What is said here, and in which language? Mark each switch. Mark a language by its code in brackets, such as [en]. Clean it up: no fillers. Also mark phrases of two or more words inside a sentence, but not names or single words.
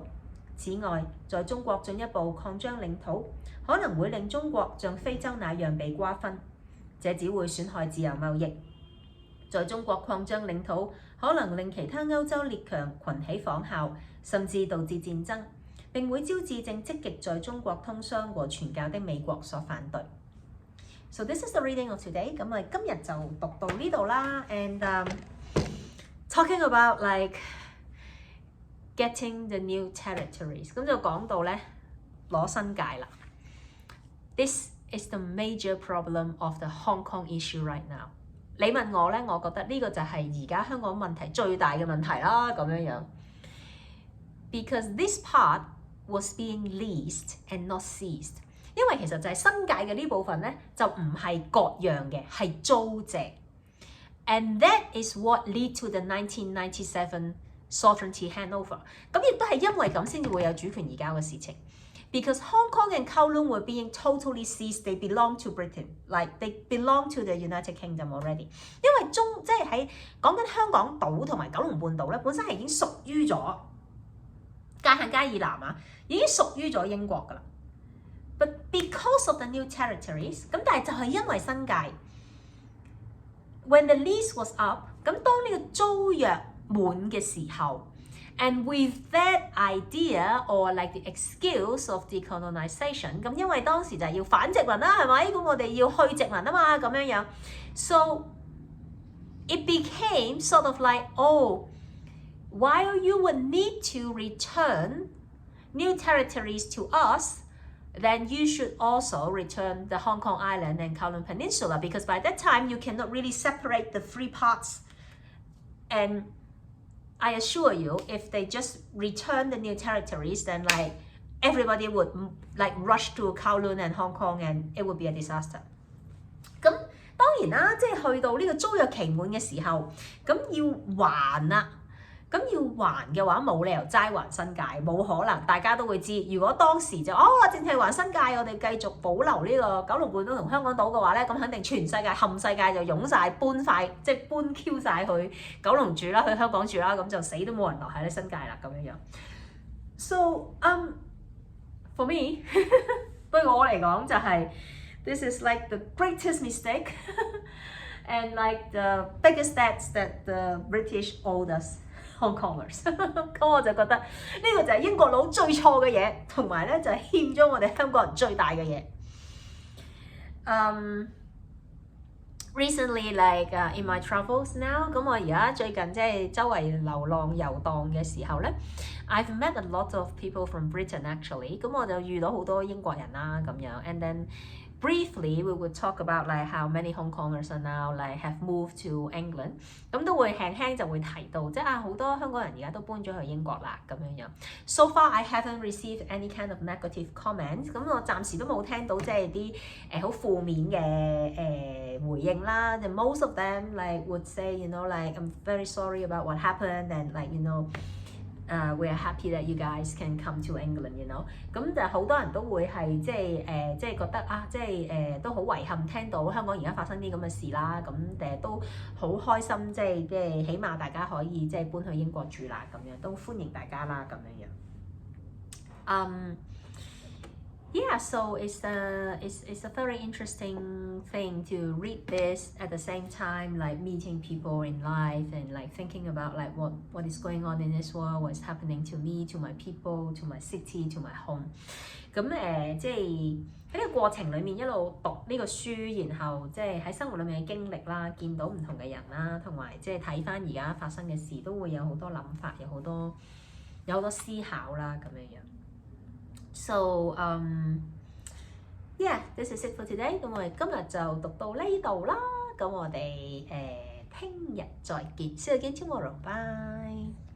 [yue] 此外，在中國進一步擴張領土，可能會令中國像非洲那樣被瓜分，這只會損害自由貿易。在中國擴張領土，可能令其他歐洲列強群起仿效，甚至導致戰爭，並會招致正積極在中國通商和傳教的美國所反對。 [en] So this is the reading of today. [yue] 咁我哋今日就讀到呢度啦。 [en] And talking about like getting the new territories， [yue] 咁就講到咧攞新界啦。 [en] This is the major problem of the Hong Kong issue right now。 [yue] 你問我咧，我覺得呢個就係而家香港問題最大嘅問題啦，咁樣樣。 [en] Because this part was being leased and not seized。 [yue] 因為其實就係新界嘅呢部分咧，就唔係割讓嘅，係租借。 [en] And that is what lead to the 1997 sovereignty handover。 [yue] 咁亦都係因為咁先至會有主權移交嘅事情。 [en] Because Hong Kong and Kowloon were being totally seized, they belong to Britain, like they belong to the United Kingdom already。 [yue] 因為即係喺講緊香港島同埋九龍半島咧，本身係已經屬於咗界限街以南啊，已經屬於咗英國㗎啦。 [en] But because of the new territories， [yue] 咁但係就係因為新界 [en] ，when the lease was up， [yue] 咁當呢個租約滿嘅時候 [en] ，and with that idea or like the excuse of decolonization， [yue] 咁因為當時就係要反殖民啦，係咪？咁我哋要去殖民啊嘛，咁樣樣 ， [en] so it became sort of like while you would need to return new territories to us。Then you should also return the Hong Kong Island and Kowloon Peninsula because by that time you cannot really separate the three parts. And I assure you, if they just return the new territories, then like everybody would like rush to Kowloon and Hong Kong, and it would be a disaster. [yue] 咁當然啦，即係去到呢個租約期滿嘅時候，咁要還啦。咁要還嘅話，冇理由齋還新界，冇可能。大家都會知，如果當時就淨係還新界，我哋繼續保留呢個九龍半島同香港島嘅話咧，咁肯定全世界冚世界就湧晒搬晒，即係搬 Q 晒去九龍住啦，去香港住啦，咁就死都冇人留喺啲新界啦咁樣樣。 [en] So for me [yue] 對我嚟講就係 [en] this is like the greatest mistake and like the biggest debts that the British owed us。 Hong Kongers [yue] 咁我就覺得呢個就係英國佬最錯嘅嘢，同埋咧就係欠咗我哋香港人最大嘅嘢。 [en] Recently, like in my travels now， [yue] 咁我而家最近即係周圍流浪遊蕩嘅時候咧 [en] ，I've met a lot of people from Britain actually， [yue] 咁我就遇到好多英國人啦咁樣 ， [en] and then briefly we would talk about like how many Hong Kongers are now like have moved to England， [yue] 咁都會輕輕就會提到，即係好多香港人而家都搬咗去英國啦咁樣樣。 [en] So far I haven't received any kind of negative comments， [yue] 咁我暫時都冇聽到即係啲好負面嘅回應啦。 [en] And most of them like would say you know like I'm very sorry about what happened and like you know。we are happy that you guys can come to England, you know。 [yue] 咁就好多人都會係即係覺得啊，即係都好遺憾聽到香港而家發生啲咁嘅事啦。咁都好開心，即係起碼大家可以即係搬去英國住啦，咁樣都歡迎大家啦，咁樣樣。 [en] Yeah, so it's a very interesting thing to read this at the same time, like meeting people in life and like thinking about like what is going on in this world, what's happening to me, to my people, to my city, to my home。 [yue] 咁即係喺呢個過程裡面一路讀呢個書，然後即係喺生活裡面嘅經歷啦，見到唔同嘅人啦，同埋即係睇返而家發生嘅事，都會有好多諗法，有好多思考啦，咁樣樣。 [en] So yeah, this is it for today。 [yue] 咁我哋今日就讀到呢度啦。咁我哋聽日再見， [en] See you again tomorrow。Bye。